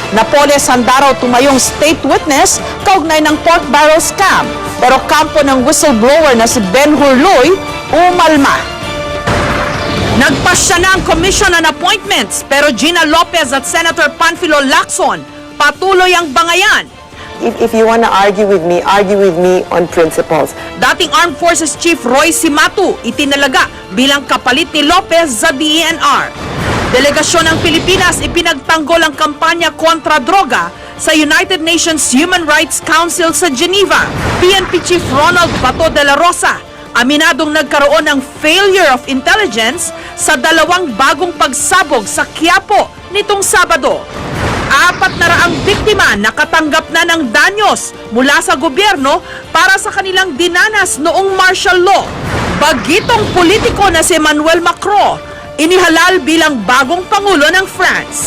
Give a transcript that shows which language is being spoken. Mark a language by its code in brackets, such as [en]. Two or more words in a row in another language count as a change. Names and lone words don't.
[tl] Napoles handa raw tumayong [en] state witness [tl] kaugnay ng [en] pork barrel scam. [tl] Pero kampo ng whistleblower na si Ben Hurloy umalma. Nagpasya na ang Commission on Appointments pero Gina Lopez at Senator Panfilo Lacson patuloy ang bangayan. [en] If you want to argue with me on principles. [tl] Dating Armed Forces Chief Roy Cimatu itinalaga bilang kapalit ni Lopez sa DENR. Delegasyon ng Pilipinas ipinagtanggol ang kampanya kontra droga sa United Nations Human Rights Council sa Geneva. PNP Chief Ronald Bato de la Rosa aminadong nagkaroon ng [en] failure of intelligence [tl] sa dalawang bagong pagsabog sa Quiapo nitong Sabado. 400 biktima nakatanggap na ng danyos mula sa gobyerno para sa kanilang dinanas noong [en] martial law. [tl] Bagitong politiko na si Emmanuel Macron, inihalal bilang bagong pangulo ng France.